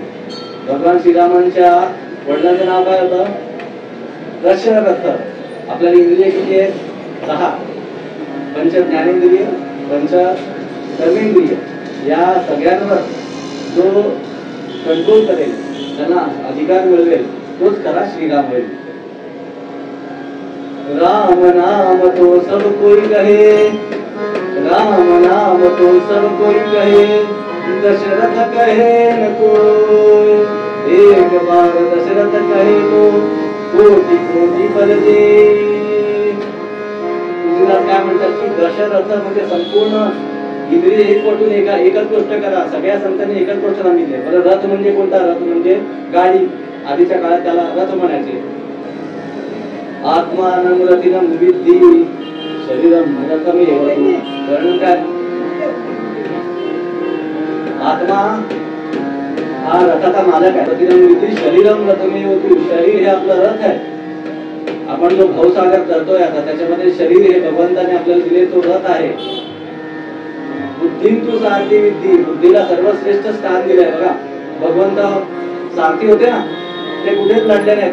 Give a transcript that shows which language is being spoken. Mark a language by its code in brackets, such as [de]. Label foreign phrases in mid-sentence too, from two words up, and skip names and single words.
[mr] भगवान श्रीरामांच्या वडिलांचं नाव काय होतं, दशरथ. आपल्याला इंद्रिय किती आहे, 10. पंच ज्ञानेंद्रिय, पंच कर्मेंद्रिय, या सगळ्यांवर जो कंट्रोल करेल, त्यांना अधिकार मिळवेल, तोच खरा श्रीराम होईल. [hi] राम नाम तो सब कोई कहे, राम नाम तो सब कोई कहे, दशरथ कहे न कोई, एक बार दशरथ कहे तो कोटि कोटि फल दे. [mr] तुझीला काय म्हणतात की दशरथ म्हणजे संपूर्ण इंद्रिय एकवटून एकच गोष्ट करा. सगळ्या संतांनी एकच गोष्ट सांगितली. बरं, रथ म्हणजे कोणता? रथ म्हणजे गाडी. आधीच्या काळात त्याला रथ म्हणायचे. [sa] आत्मानं रथिनं विद्धि शरीरं रथमेव तु. [mr] वर्णन काय? आत्मा हा रथाचा मालक आहे. [sa] रथिनं विद्धि शरीरं रथमेव तु. [mr] शरीर हे आपलं रथ आहे. आपण जो भवसागर करतोय आता, त्याच्यामध्ये शरीर हे भगवंताने आपल्याला दिले तो रथ आहे. [sa] बुद्धी तू सारथी विद्धी. [mr] बुद्धीला सर्वश्रेष्ठ स्थान दिलंय. बघा, भगवंत सारथी होते ना, ते कुठेच लढले नाहीत.